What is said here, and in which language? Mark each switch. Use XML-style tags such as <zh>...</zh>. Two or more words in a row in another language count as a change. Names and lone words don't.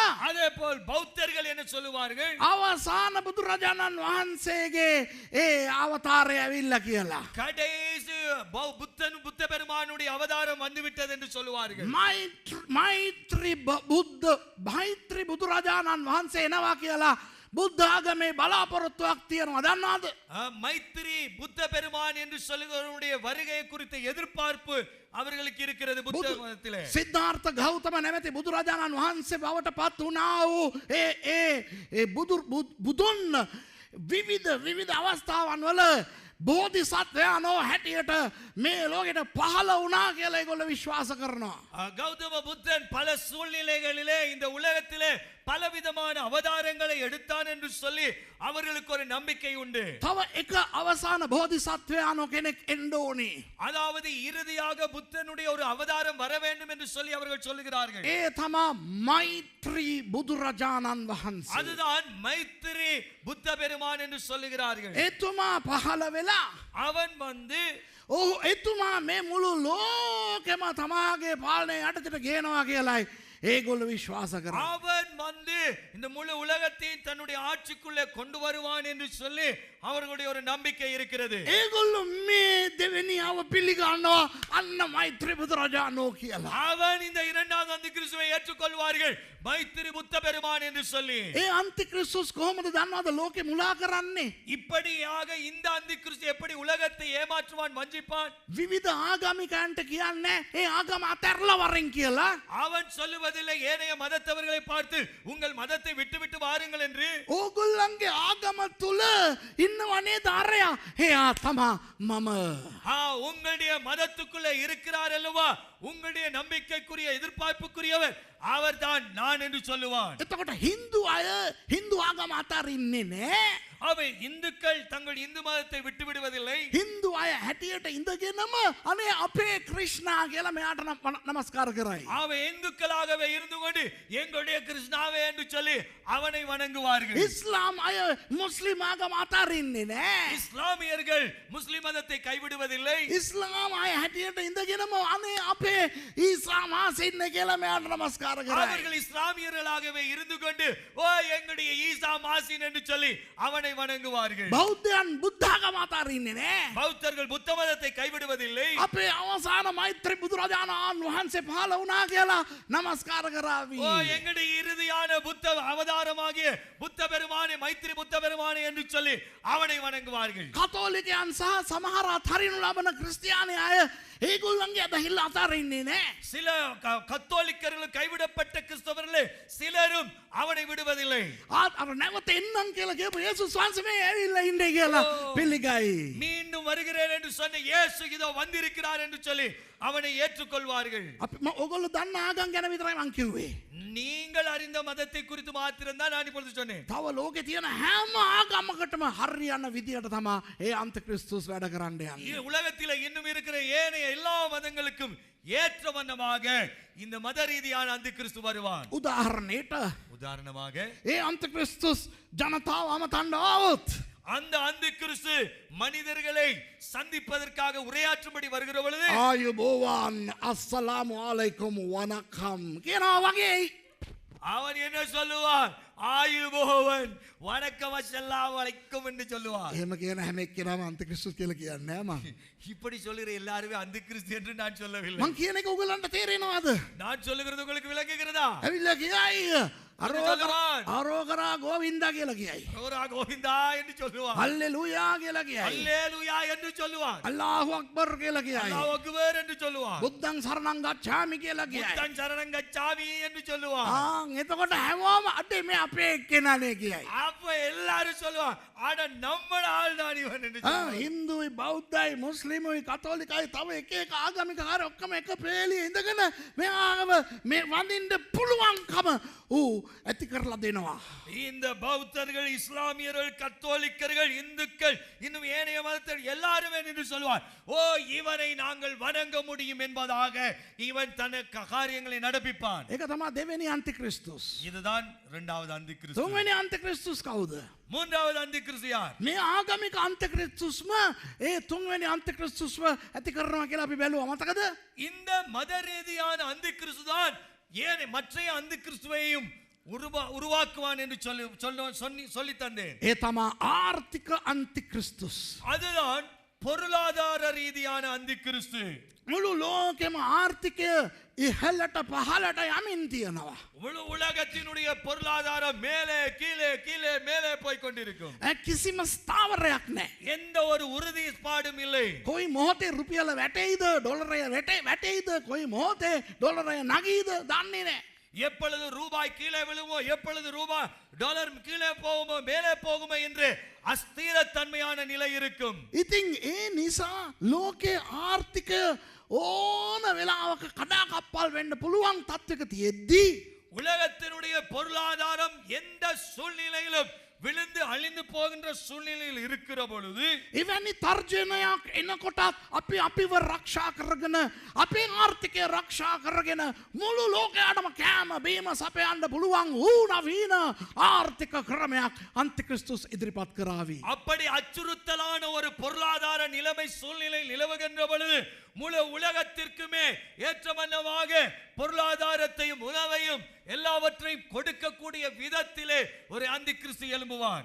<ta>அதே போல் பௌத்தர்கள் என்ன சொல்லுவார்கள்?</ta> <si>අවසාන බුදුරජාණන් වහන්සේගේ ඒ අවතාරය ඇවිල්ල කියලා.</si> <ta>கடைசி புத்த பெருமானுடைய அவதாரம் வந்துவிட்டது என்று சொல்லுவார்கள்.</ta> <si>මෛත්‍රී බුදුරජාණන් වහන්සේ එනවා කියලා බුද්ධාගමේ බලාපොරොත්තුවක් තියෙනවා දන්නවද?</si> <ta>மைத்திரி புத்த பெருமான் என்று சொல்லுகிறவருடைய வருகை குறித்த எதிர்பார்ப்பு அவர்களுக்கு இருக்கிறது புத்த மதத்திலே.</ta> <si>සිද්ධාර්ථ ගෞතම නැමැති බුදුරජාණන් වහන්සේ බවට පත් වුණා වූ ඒ බුදුන් විවිධ අවස්ථාවන් වල බෝධිසත්වයානෝ හැටියට මේ ලෝකෙට පහළ වුණා කියලා ඒගොල්ලෝ විශ්වාස කරනවා.</si> <ta>கௌதம புத்தன் பல சூழ்நிலைகளிலே இந்த உலகத்திலே பலவிதமான அவதாரங்களை எடுத்தான் என்று சொல்லி அவர்களுக்கு ஒரு நம்பிக்கை உண்டு.</ta> <si>තව එක අවසාන බෝධිසත්වයානෝ කෙනෙක් එන්න ඕනේ.</si> <ta>அதாவது இறுதியாக புத்தனுடைய ஒரு அவதாரம் வர வேண்டும் என்று சொல்லி அவர்கள் சொல்லுகிறார்கள்.</ta> <si>ඒ තමා මෛත්‍රී බුදුරජාණන් වහන්සේ.</si> <ta>அதுதான் மைத்திரி புத்த பெருமான் என்று சொல்லுகிறார்கள்.</ta> <si>එතුමා පහළ වෙලා</si> <ta>அவன் வந்து</ta> <si>ඔහු එතුමා මේ මුළු ලෝකෙම තමාගේ පාලනය යටතට ගේනවා කියලායි ඒගොල්ලෝ විශ්වාස කරනවා.</si> <ta>அவன் வந்து இந்த முழு உலகத்தையும் தன்னுடைய ஆட்சிக்குள்ளே கொண்டு வருவான் என்று சொல்லி அவர்களுடைய ஒரு நம்பிக்கை இருக்கிறது.</ta> <si>ඒගොල්ලෝ මේ දෙවෙනියව පිළිගන්නවා අන්න මෛත්‍රී බුදුරජාණෝ කියලා.</si> <ta>அவன் இந்த இரண்டாவது அந்தி கிறிஸ்துவை ஏற்றுக்கொள்வார்கள் மைத்திரி புத்த பெருமான் என்று சொல்லி.</ta> <si>ඒ අන්ති ක්‍රිස්තුස් කොහොමද දන්නවද ලෝකෙ මුලා කරන්නේ?</si> <ta>இப்படியாக இந்த அந்தி கிறிஸ்து எப்படி உலகத்தை ஏமாற்றுவான் வஞ்சிப்பான்?</ta> <si>විවිධ ආගමිකයන්ට කියන්නේ ඒ ආගම අතහැරලා වරෙන් කියලා.</si> <ta>அவன் சொல்லுவதில்லை ஏனைய மதத்தவர்களை பார்த்து உங்கள் மதத்தை விட்டுவிட்டு வாருங்கள் என்று.</ta> <si>ඕගොල්ලන්ගේ ආගම තුල ඉන්නවනේ දාරයා. එයා තමා මම.</si> <ta>உங்களுடைய மதத்துக்குள்ளே இருக்கிறார் அல்லவா உங்களுடைய நம்பிக்கைக்குரிய எதிர்பார்ப்புக்குரியவர் அவர்தான் நான் என்று சொல்லுவான்.</ta> <si>එතකොට හින්දු ආගම අතරින්නේ නෑ.</si> <ta>அவை இந்துக்கள் தங்கள் இந்து மதத்தை விட்டு விடுவதில்லை.</ta> <si>හින්දු අය හැටියට ඉඳගෙනම අනේ අපේ ක්‍රිෂ්ණා කියලා මෙයාට නමස්කාර කරයි.</si> <ta>அவை இந்துக்களாகவே இருந்து கொண்டு எங்களுடைய கிருஷ்ணாவே என்று சொல்லி அவனை வணங்குவார்கள்.</ta> <si>ඉස්ලාම් අය මුස්ලිම් ආගම අතරින්නේ නෑ.</si> <ta>இஸ்லாமியர்கள் முஸ்லிம் மதத்தை கைவிடுவதில்லை.</ta> <si>ඉස්ලාම් අය හැටියට ඉඳගෙනම අනේ අපේ ඊසා මාසින්න කියලා මෙයාට නමස්කාර කරයි.</si> <ta>அவர்கள் இஸ்லாமியர்களாகவே இருந்து கொண்டு ஓ எங்களுடைய ஈசா மாசின் என்று சொல்லி அவனை வணங்குவார்கள்.</ta> <si>බෞද්ධයන් බුද්ධාගම අතරින්නේ නෑ.</si> <ta>பௌத்தர்கள் புத்த மதத்தை கைவிடுவதில்லை.</ta> <si>අපේ අවසාන මෛත්‍රී බුදුරජාණන් වහන්සේ පහළ වුණා කියලා නමස්කාර කරાવી.</si> <ta>ஓ எங்களுடைய இறுதியான புத்த அவதாரமாகிய புத்த பெருமானே மைத்திரி புத்த பெருமானே என்று சொல்லி அவனை வணங்குவார்கள்.</ta> <si>කතෝලිකයන් සහ සමහර අතරිනු ලබන ක්‍රිස්තියානි අය ඒගොල්ලන්ගේ අදහිල්ල අතරින්නේ නෑ.</si> <ta>சில கத்தோலிக்கர்கள் கைவிடப்பட்ட கிறிஸ்தவர்களே சிலரும் அவனை விடுவதில்லை.</ta> <si>අර නැවත එන්නම් කියලා කියපු යේසුස් වහන්සේ මේ ඇවිල්ලා ඉන්නේ කියලා පිළිගයි.</si> <ta>மீண்டும் வருகிறேன் என்று சொன்ன இயேசு இதோ வந்திருக்கிறார் என்று சொல்லி அவனை ஏற்றுக்கொள்வார்கள்.</ta> <si>අපි ඔයගොල්ලෝ දන්න ආගම් ගැන විතරයි මං කිව්වේ.</si> <ta>நீங்கள் அறிந்த மதத்தை குறித்து மாத்திரம் தான் நான் இப்பொழுது சொன்னேன்.</ta> <si>තව ලෝකේ තියෙන හැම ආගමකටම හරියන විදියට තමයි ඒ අන්තික්‍රිස්තුස් වැඩ කරන්න යන්නේ.</si> <ta>உலகத்தில் இன்னும் இருக்கிற ஏனைய எல்லா மதங்களுக்கும் ஏற்ற வண்ணமாக இந்த மத ரீதியான அந்தி கிறிஸ்து வருவான். உதாரணமாக</ta> <si>ඒ අන්තික්‍රිස්තුස් ජනතාව අමතන්න ආවොත්</si> <ta>அந்த அந்தி கிறிஸ்து மனிதர்களை சந்திப்பதற்காக உரையாற்றும்படி வருகிற பொழுது</ta> <si>ආයුබෝවන්</si> <ar>السلام عليكم</ar> <si>වනකම් කියනවා වගේ</si> <ta>அவன் என்ன சொல்லுவான்? ஆயுபோவன் வணக்கம்</ta> <ar>السلام عليكم</ar> <ta>என்று சொல்லுவான்.</ta> <si>එහෙම කියන හැම එක්කෙනාම අන්තික්‍රිස්තුස් කියලා කියන්නේ නෑ මං.</si> <ta>இப்படி சொல்லுகிற எல்லாருமே அந்தி கிறிஸ்து என்று நான் சொல்லவில்லை.</ta> <si>මං කියන එක ඔයගලන්ට තේරෙනවද?</si> <ta>நான் சொல்லுகிறது உங்களுக்கு விளங்குகிறதா?</ta> <si>ඇවිල්ලා කියයි</si> <ta>அரோகரா கோவிந்தா</ta> <si>කියලා කියයි.</si> <ta>அரோரா கோவிந்தா என்று சொல்லுவான்.</ta> <si>හල්ලෙලූයා කියලා කියයි.</si> <ta>அல்லேலூயா என்று சொல்லுவான்.</ta> <ar>الله أكبر</ar> <si>කියලා කියයි.</si> <ar>الله أكبر</ar> <ta>என்று சொல்லுவான்.</ta> <pi>බුද්ධං සරණං ගච්ඡාමි</pi> <si>කියලා කියයි.</si> <pi>புத்தன் சரணம் கச்சாமி</pi> <ta>என்று சொல்லுவான்.</ta> <si>එතකොට හැමෝම අඩේ මේ අපේ එක්කෙනානේ කියයි.</si> <ta>அப்ப எல்லாரும் சொல்லுவான் அட நம்மட ஆள் தான் இவன் என்று சொல்லுவான்.</ta> <si>හින්දුයි බෞද්ධයි මුස්ලිමුයි කතෝලිකයි තව එක එක ආගමික කාර්ය ඔක්කොම එක පෙළියේ ඉඳගෙන මේ ආගම මේ වඳින්න පුළුවන්කම ඌ ඇති කරලා දෙනවා.</si> <ta>இந்த பௌத்தர்கள் இஸ்லாமியர்கள் கத்தோலிக்கர்கள் இந்துக்கள் இன்னும் ஏனைய மதத்தர் எல்லாருமே என்று சொல்வார் ஓ இவனை நாங்கள் வணங்க முடியும் என்பதாக இவன் தன் காரியங்களை நடப்பிப்பான்.</ta> <si>ඒක තමයි දෙවෙනි අන්තික්‍රිස්තුස්.</si> <ta>இதுதான் இரண்டாவது அந்தி கிறிஸ்து.</ta> <si>තුන්වෙනි අන්තික්‍රිස්තුස් කවුද?</si> <ta>மூன்றாவது அந்தி கிறிஸ்து யார்?</ta> <si>මේ ආගමික අන්තික්‍රිස්තුස්ම ඒ තුන්වෙනි අන්තික්‍රිස්තුස්ව ඇති කරනවා කියලා අපි බැලුවා මතකද?</si> <ta>இந்த மத ரீதியான அந்தி கிறிஸ்து தான் ஏன் மற்றைய அந்த கிறிஸ்துவையும் உருவாக்குவான் என்று சொல்லி தந்தேன்.</ta> <si>ඒ තමා ආර්ථික අන්තික්‍රිස්තුස්.</si> <ta>அதுதான் பொருளாதார ரீதியான அந்த கிறிஸ்து.</ta> <si>මුළු ලෝකෙම ආර්ථිකය ඉහළට පහළට යමින් තියෙනවා.</si> <ta>முழு உலகத்தினுடைய பொருளாதாரம் மேலே கீழே கீழே மேலே போய் கொண்டிருக்கும்.</ta> <si>කිසිම ස්ථාවරයක් නැහැ.</si> <ta>எந்த ஒரு உறுதிப்பாடும் இல்லை.</ta> <si>කොයි මොහොතේ රුපියල වැටෙයිද ඩොලරය වැටෙයිද කොයි මොහොතේ ඩොලරය නගීද දන්නේ නැහැ.</si> <ta>எப்பொழுது ரூபாய் கீழே விழுமோ எப்பொழுது ரூபாய் டாலர் கீழே போகுமோ மேலே போகுமோ என்று அஸ்திரத்தன்மையான நிலை இருக்கும்.</ta> <si>ඉතින් ඒ නිසා ලෝකේ ආර්ථිකය ඕන වෙලාවක කඩාකප්පල් වෙන්න පුළුවන් තත්ත්වයක තියෙද්දී</si> <ta>உலகத்தினுடைய பொருளாதாரம் எந்த சூழ்நிலையிலும் விழுந்து அழிந்து போகின்ற சூழ்நிலையில் இருக்கிற பொழுது</ta> <si>එවැනි තර්ජනයක් එනකොටත් අපි අපිව රක්ෂා කරගෙන අපේ ආර්ථිකය රක්ෂා කරගෙන මුළු ලෝකයටම කෑම බීම සපයන්න පුළුවන් වූ නවීන ආර්ථික ක්‍රමයක් අන්තික්‍රිස්තුස් ඉදිරිපත් කරાવી.</si> <ta>அப்படி அச்சுறுத்தலான ஒரு பொருளாதார நிலைமை சூழ்நிலை நிலவுகின்ற பொழுது முழு உலகத்திற்குமே ஏற்றமன்னமாக பொருளாதாரத்தையும் உணவையும் எல்லாவற்றையும் கொடுக்கக்கூடிய விதத்திலே ஒரு அந்தி கிறிஸ்து எழும்புவான்.</ta>